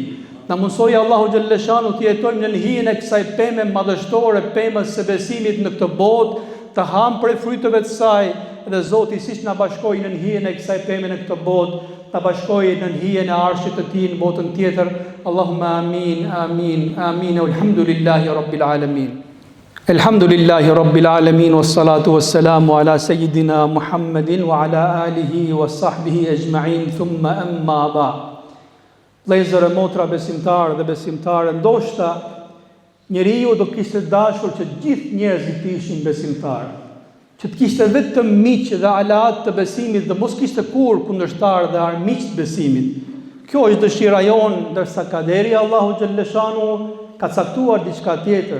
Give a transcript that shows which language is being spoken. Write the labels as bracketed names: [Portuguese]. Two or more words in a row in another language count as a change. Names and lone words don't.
[Albanian] Na mundsoj Allahu xhalleshanu të jetojmë në hijen e kësaj peme madhështore, pemës së besimit në këtë botë, të ham prej fryteve të saj, dhe Zoti siç na bashkoi në hijen e kësaj peme në këtë botë, ta bashkoi në hijen e arshit të tij në botën tjetër. [Arabic] اللهم آمين آمين آمين. الحمد لله رب العالمين. الحمد لله رب العالمين، والصلاة والسلام على سيدنا محمد وعلى آله وصحبه أجمعين، ثم أما بعد. [Albanian] Vëllezër e motra besimtarë dhe besimtare, ndoshta njeriu do kishte dashur që gjithë njerëzit të ishin besimtarë, që të kishte vetëm miq dhe aleat të besimit dhe mos kishte kur kundërshtar dhe armiq të besimit. Kjo është dëshira jonë, ndërsa kaderi Allahu xhalleshanu ka caktuar diçka tjetër.